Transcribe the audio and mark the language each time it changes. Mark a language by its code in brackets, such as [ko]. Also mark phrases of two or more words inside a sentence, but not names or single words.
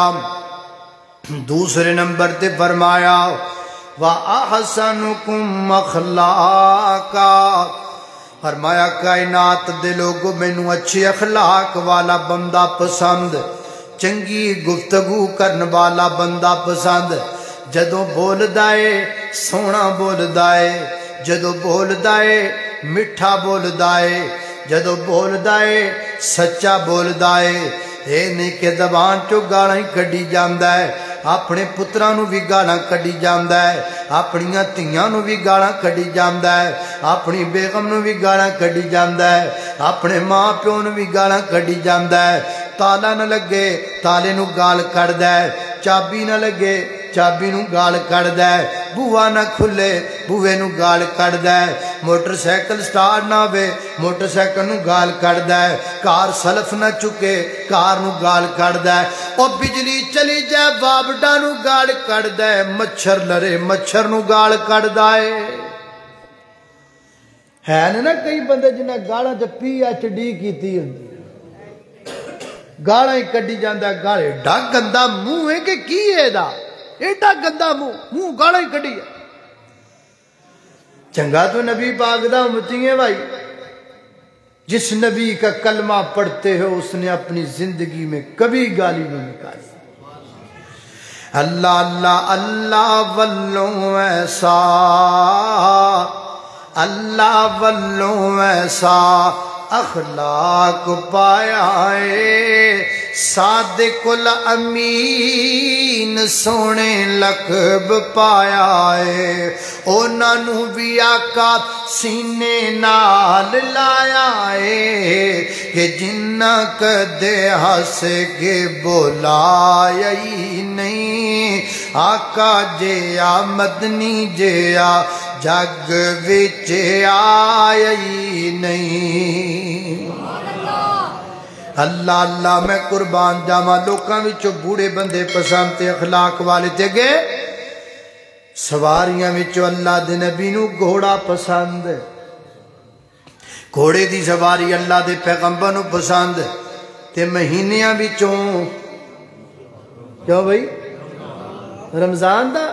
[pa] دوسرے نمبر تے فرمایا [ar] وَأَحْسَنُكُمْ أَخْلَاقًا، [pa] فرمایا کائنات دے لوگوں مینوں اچھے اخلاق والا بندہ پسند، چنگی گفتگو کرن والا بندہ پسند۔ جدوں بولدا اے سونا بولدا اے، جدوں بولدا اے میٹھا بولدا اے، جدوں بولدا اے سچا بولدا اے۔ اے نہیں کہ زبان چوں گالاں ہی کڈی جاندا ہے، اپنے پتراں نو بھی گالاں کڈی جاندا ہے، اپنیاں تیاں نو بھی گالاں کڈی جاندا ہے، اپنی بیگم نو بھی گالاں کڈی جاندا ہے، اپنے ماں پیو نو بھی گالاں کڈی جاندا ہے۔ تالا نہ لگے تالے نو گال کڈدا ہے، چابی نہ لگے چابی نو گال کڈدا ہے، بوا نہ کھلے بوے نو گال کڈدا ہے، موٹر سائیکل سٹارٹ نہ ہوے موٹر سائیکل نو گال کڈدا ہے، کار سلف نہ چکے کار نو گال کڈدا ہے، او بجلی چلی جائے بابڈا نو گال کڈدا ہے، مچھر لڑے مچھر نو گال کڈدا ہے نا کئی بندے جنہیں گالاں تے پی ایچ ڈی کیتی ہوندی گالاں ہی کڈی جاندا ہے۔ گال ایڈا گندا منہ ہے کہ کی ہے دا، ایڈا گندا منہ گالاں ہی کڈی ہے۔ چنگا تو نبی پاک دا امتی ہے بھائی، [ur] جس نبی کا کلمہ پڑھتے ہو اس نے اپنی زندگی میں کبھی گالی نہیں نکالی۔ [pa] اللہ اللہ اللہ والوں ایسا، اللہ والوں ایسا اخلاق پایا ہے، صادق الامین سونے لقب پایا ہے، اونا نو بھی آقا سینے نال لایا ہے، کہ جنہ کدے ہس کے بولایا ہی نہیں، آقا جیا مدنی جیا جگ وچ آیا ہی نہیں۔ اللہ اللہ میں قربان جاواں، لوکاں وچوں بوڑھے بندے پسند تے اخلاق والے تے گئے، سواریاں وچوں اللہ دے نبی نو گھوڑا پسند، گھوڑے دی سواری اللہ دے پیغمبر نو پسند، تے مہینیاں وچوں کیوں بھائی رمضان دا؟